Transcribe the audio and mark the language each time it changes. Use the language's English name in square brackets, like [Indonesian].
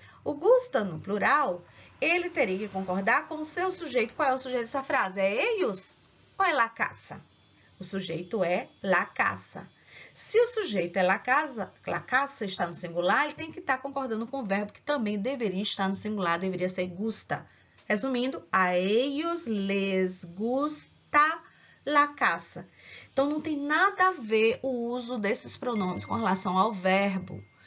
[Portuguese] O gustam no plural, ele teria que concordar com o seu sujeito. Qual é o sujeito dessa frase? É ellos ou é la casa? O sujeito é la casa. Se o sujeito é la casa está no singular, ele tem que estar concordando com o verbo que também deveria estar no singular, deveria ser gusta. [Spanish] Resumindo, a ellos les gusta la casa. [Portuguese] Então, não tem nada a ver o uso desses pronomes com relação ao verbo.